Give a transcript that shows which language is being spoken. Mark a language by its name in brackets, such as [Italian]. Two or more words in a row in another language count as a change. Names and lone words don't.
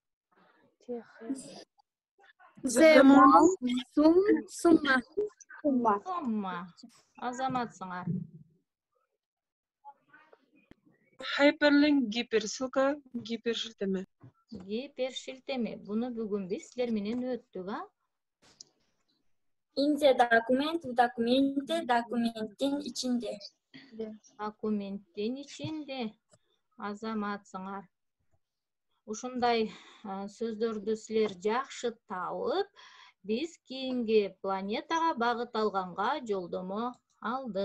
[Kyrgyz] Зема, сумма. Сумма. Азаматсыңар. Hyperlink гиперссылка, гипершилтеме. Гипершилтеме. Буну бүгүн биз силер менен өттүк, а? [English] In the document, [Kyrgyz] документе, документтин ичинде. Документтин ичинде. Азаматсыңар. Ушундай сөздөрдү силер жакшы таап, биз кийинки планетага багыт алганга жолдомо алдык.